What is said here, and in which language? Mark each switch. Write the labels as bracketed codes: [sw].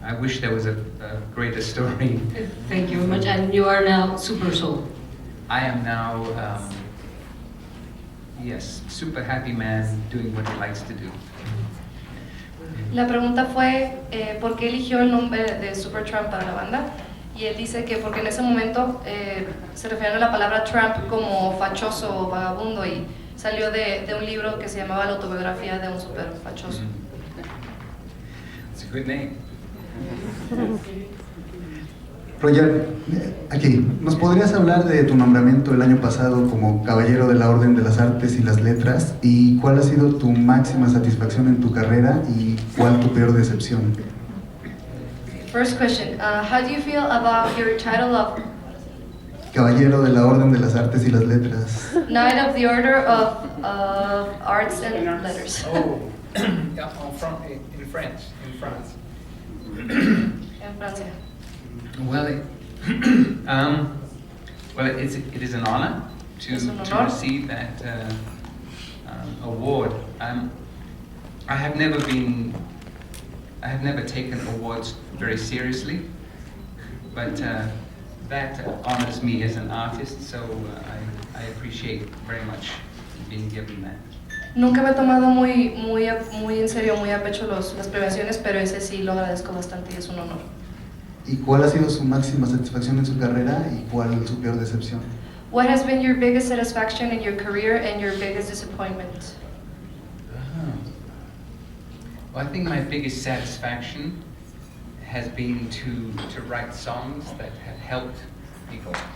[en] I wish there was a greater story. Thank you very much. And you are now Super Soul. I am now, yes, super happy man doing what he likes to do. [es] La pregunta fue ¿por qué eligió el nombre de SUPERTRAMP para la banda? Y él dice que porque en ese momento se referían a la palabra tramp como fachoso o vagabundo, y Salió de un libro que se llamaba La autobiografía de un super fachoso. [en] It's a good name. [es] Roger, aquí, ¿nos podrías hablar de tu nombramiento el año pasado como Caballero de la Orden de las Artes y las Letras? ¿Y cuál ha sido tu máxima satisfacción en tu carrera y cuál tu peor decepción? [en] First question, how do you feel about your title of [es] Caballero de la Orden de las Artes y las Letras. [en] Knight of the Order of Arts and Letters? Oh, yeah, in French, in France. [es] En Francia. [en] Well, it is an honor to receive that award. I have never taken awards very seriously, but that honors me as an artist, so I appreciate very much being given that. [es] Nunca me he tomado muy en serio, muy a pecho las premiaciones, pero ese sí lo agradezco bastante y es un honor. ¿Y cuál ha sido su máxima satisfacción en su carrera y cuál su peor decepción? [en] What has been your biggest satisfaction in your career and your biggest disappointment? Well, I think my biggest satisfaction has been to write songs that have helped people.